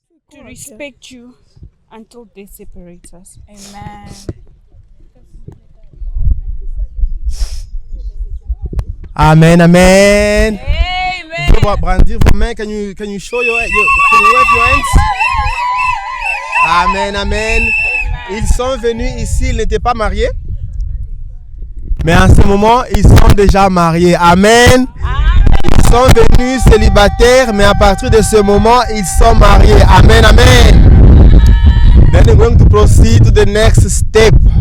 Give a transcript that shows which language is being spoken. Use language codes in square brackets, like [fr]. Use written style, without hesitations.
[en] To respect you until death separates us. Amen. Amen, amen. Amen. [fr] Brandir vos mains. [en] Can you show your can you wave your hands? Amen, amen. [fr] Ils sont venus ici, ils n'étaient pas mariés. Mais en ce moment, ils sont déjà mariés. Amen. Amen. Ils sont venus célibataires, mais à partir de ce moment, ils sont mariés. Amen, amen. [en] Then we're going to proceed to the next step.